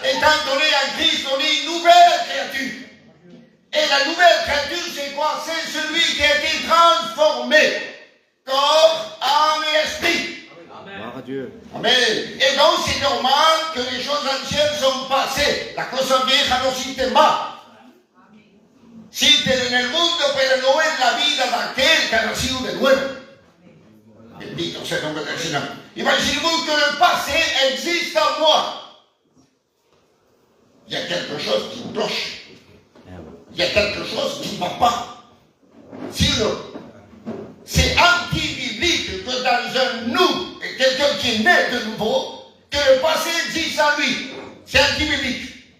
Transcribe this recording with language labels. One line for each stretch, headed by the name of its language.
French: Étant donné en Christ, on est une nouvelle créature. Et la nouvelle créature, c'est quoi? C'est celui qui a été transformé. Corps, âme et esprit. Gloire à Dieu. Amen. Et donc c'est normal que les choses anciennes sont passées.
Spanish: La cosa vieja no existe más. Sienten en el mundo, pero no es la vida de aquel que ha nacido de nuevo. Bendito sea el nombre del Señor.
French: Imaginez-vous que le passé existe en moi. Il y a quelque chose qui cloche. Il y a quelque chose qui ne va pas. Sinon, c'est anti-biblique que dans un nous, et quelqu'un qui est né de nouveau, que le passé existe en lui. C'est anti-biblique.